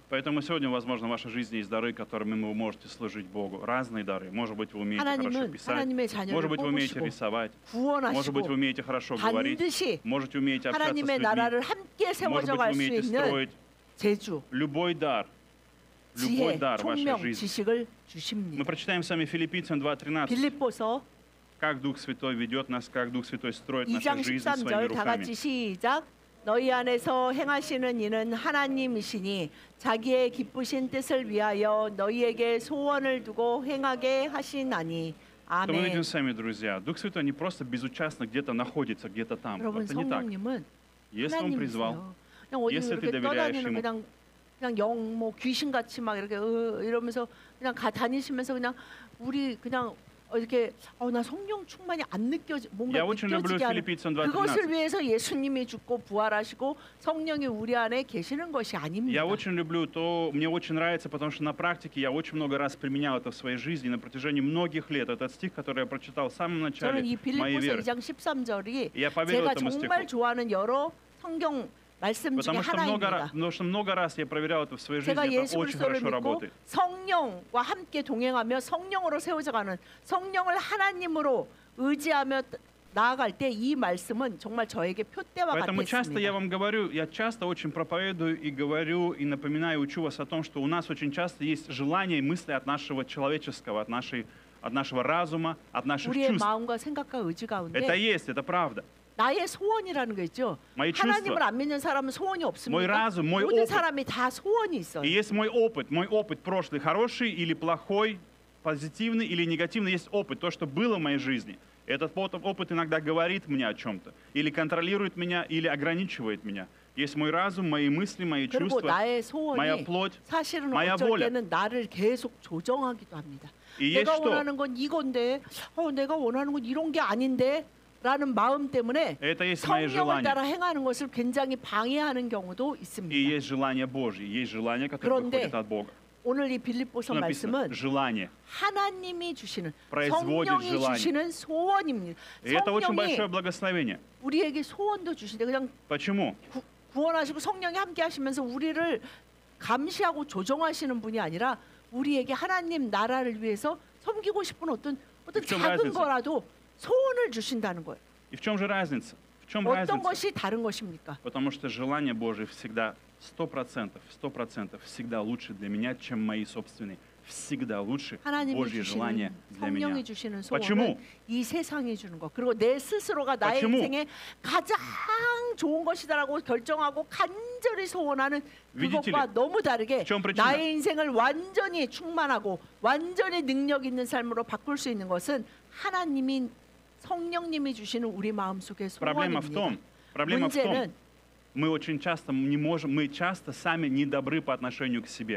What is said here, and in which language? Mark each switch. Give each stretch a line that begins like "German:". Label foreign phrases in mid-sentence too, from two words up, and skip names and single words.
Russian: Поэтому сегодня, возможно, в вашей жизни есть дары, которыми вы можете служить Богу. Разные дары. Может быть, вы умеете хорошо
Korean: 하나님은
Russian: писать.
Korean: 하나님의 자녀를
Russian: Может быть, вы умеете
Korean: 뽑으시고
Russian: рисовать. Может быть,
Korean: 구원하시고
Russian: вы умеете хорошо говорить.
Korean: 반드시
Russian: Можете умеете общаться с
Korean: 하나님의
Russian: людьми.
Korean: 나라를 함께
Russian: Может
Korean: 세워져
Russian: быть, вы
Korean: 갈 수
Russian: умеете
Korean: 있는
Russian: строить
Korean: 재주,
Russian: любой дар
Korean: 지혜,
Russian: в вашей
Korean: 총명,
Russian: жизни.
Korean: 지식을
Russian: Мы
Korean: 주십니다.
Russian: прочитаем с вами Филиппийцам 2:13.
Korean: 빌립보서
Russian: Как Дух Святой ведет нас, как Дух Святой строит
Korean: 2장
Russian: нашу жизнь своими
Korean: 13절 다
Russian: руками.
Korean: 같이 시작. 너희 안에서 행하시는 이는 하나님이시니 자기의 기쁘신 뜻을 위하여 너희에게 소원을 두고 행하게 하시나니.
Russian: То мы видим
Korean: 아멘.
Russian: сами, друзья, Дух Святой не просто безучастно где-то находится, где-то там.
Korean: 여러분
Russian: Это не так.
Korean: 성령님은
Russian: Если Он призвал,
Korean: 하나님이세요. 그냥 어디
Russian: если ты
Korean: 이렇게
Russian: доверяешь
Korean: 떠다니는
Russian: ему.
Korean: 그냥 영 뭐 귀신 같이 막 이렇게 이러면서 그냥 다니시면서 그냥 우리 그냥 이렇게 나 성령 충만이 안 느껴지 뭔가
Russian: Я очень люблю
Korean: 느껴지게 하는
Russian: Филиппийцам
Korean: 그것을
Russian: 2:13.
Korean: 위해서 예수님이 죽고 부활하시고 성령이 우리 안에 계시는 것이 아닙니다.
Russian: Я очень люблю то, мне очень нравится, потому что на практике я очень много раз применял это в своей жизни на протяжении многих лет. Этот стих, который я прочитал в самом начале
Korean: 저는 이
Russian: моей
Korean: 빌립보서
Russian: веры.
Korean: 2장 13절이
Russian: И я поверил
Korean: 제가
Russian: этому
Korean: 정말
Russian: стиху.
Korean: 좋아하는 여러 성경 말씀 중에 하나입니다.
Russian: потому что много раз я проверял это в своей жизни,
Korean: 제가
Russian: это
Korean: 예수
Russian: очень
Korean: 그리스도를
Russian: хорошо
Korean: 믿고
Russian: работает.
Korean: 성령과 함께 동행하며 성령으로 세워져가는 성령을 하나님으로 의지하며 나아갈 때 이 말씀은 정말 저에게 표대와
Russian: Поэтому часто я
Korean: 같았습니다.
Russian: вам говорю, я часто очень проповедую и говорю, и напоминаю, учу вас о том, что у нас очень часто есть желания и мысли от нашего человеческого, от нашего разума, от наших
Korean: 우리의
Russian: чувств.
Korean: 마음과 생각과 의지
Russian: Это
Korean: 가운데
Russian: есть, это правда.
Korean: 나의 소원이라는 거 있죠.
Russian: мои
Korean: 하나님을
Russian: чувства.
Korean: 안 믿는 사람은 소원이
Russian: Мой
Korean: 없습니다.
Russian: разум, мой
Korean: 모든
Russian: опыт.
Korean: 사람이 다 소원이 있어요.
Russian: И есть мой опыт прошлый, хороший или плохой, позитивный или негативный, есть опыт, то, что было в моей жизни. Этот опыт иногда говорит мне о чем-то, или контролирует меня, или ограничивает меня. Есть мой разум, мои мысли, мои
Korean: 그리고
Russian: чувства,
Korean: 나의
Russian: моя
Korean: 소원이
Russian: плоть.
Korean: 사실은
Russian: моя
Korean: 어쩔
Russian: воля.
Korean: 때는 나를 계속 조정하기도 합니다.
Russian: И есть
Korean: 내가
Russian: что?
Korean: 원하는 건 이건데 내가 원하는 건 이런 게 아닌데 라는 마음 때문에
Russian: Это есть мои
Korean: 성령을
Russian: желания.
Korean: 따라 행하는 것을 굉장히 방해하는 경우도
Russian: И
Korean: 있습니다.
Russian: есть желания Божьи, есть желания, которые
Korean: 그런데
Russian: приходят от Бога.
Korean: 오늘 이 빌립보서
Russian: Что написано?
Korean: 말씀은
Russian: Желание.
Korean: 하나님이 주시는
Russian: производит
Korean: 성령이
Russian: желание.
Korean: 주시는 소원입니다.
Russian: И это очень
Korean: 성령이
Russian: большое благословение.
Korean: 우리에게 소원도 주시는데 그냥
Russian: Почему?
Korean: 구원하시고 성령이 함께 하시면서 우리를 감시하고 조정하시는 분이 아니라 우리에게 하나님 나라를 위해서 섬기고 싶은 어떤 좀 작은
Russian: разница?
Korean: 거라도 소원을 주신다는 거예요.
Russian: И в чем же разница? В чем
Korean: 어떤
Russian: разница?
Korean: 것이 다른 것입니까?
Russian: Потому что желание Божие всегда 100%, 100% всегда лучше для меня, чем мои собственные. Всегда лучше
Korean: 하나님이
Russian: Божье желание
Korean: 주시는
Russian: для меня.
Korean: 성령이 주시는
Russian: Почему?
Korean: 소원은 이 세상이 주는 것 그리고 내 스스로가 나의
Russian: Почему?
Korean: 인생에 가장 좋은 것이다라고 결정하고 간절히 소원하는
Russian: Видите
Korean: 그것과
Russian: ли?
Korean: 너무 다르게
Russian: В чем причина?
Korean: 나의 인생을 완전히 충만하고 완전히 능력 있는 삶으로 바꿀 수 있는 것은 하나님이 성령님이 주시는 우리 마음속의
Russian: Проблема в том,
Korean: 소원입니다. 문제는
Russian: мы очень часто не можем, мы часто сами не добры по отношению к себе.